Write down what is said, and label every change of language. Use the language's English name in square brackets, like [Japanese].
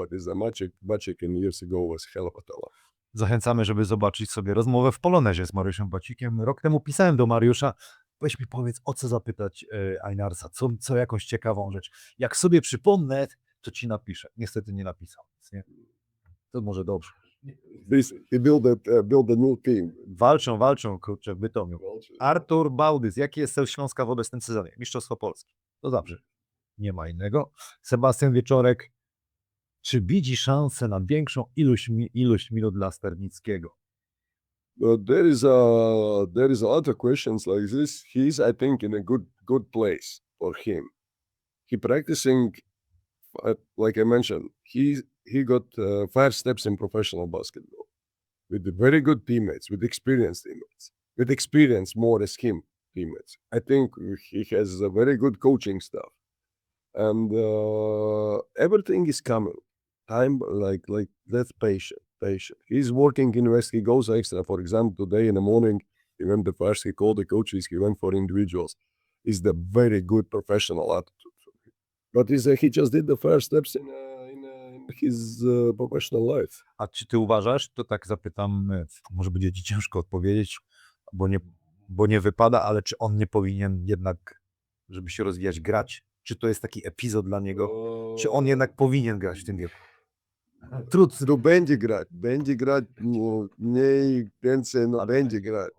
[English] But Bacik in years ago was hell of a talent. [Polish] Zachęcamy, żeby zobaczyć sobie rozmowę w Polonezie z Mariuszem Bacikiem. Rok temu pisałem do Mariusza, weź mi powiedz, o co zapytać Ainarsa, co jakąś ciekawą rzecz. Jak sobie przypomnę, to ci napiszę. Niestety nie napisał. Nie? To może dobrze. [English] He build a new team. [Polish] Walczą, kurczę, w Bytomiu. Artur Bałdys, jaki jest cel Śląska w obecnym sezonie? Mistrzostwo Polski. To dobrze. Nie ma innego. Sebastian Wieczorek, czy widzi szansę na większą ilość minut dla Sternickiego? [English] There is a lot of questions like this. He's, I think, in a good place for him. He practicing, like I mentioned, he got 5 steps in professional basketball. with the very good teammates, with experienced teammates, with experience more as him teammates. I think he has a very good coaching staff, and everything is coming. Time like that's patient. He's working in West. He goes extra. For example, today in the morning, he went the first. He called the coaches. He went for individuals. Is the very good professional attitude. But he just did the first steps in his professional life. [Polish] A czy ty uważasz, to tak zapytam, może będzie ci ciężko odpowiedzieć, bo nie wypada, ale czy on nie powinien jednak, żeby się rozwijać, grać? Czy to jest taki epizod dla niego? Czy on jednak powinien grać w tym wieku? Trudno. No będzie grać, no, mniej, więcej, no będzie grać.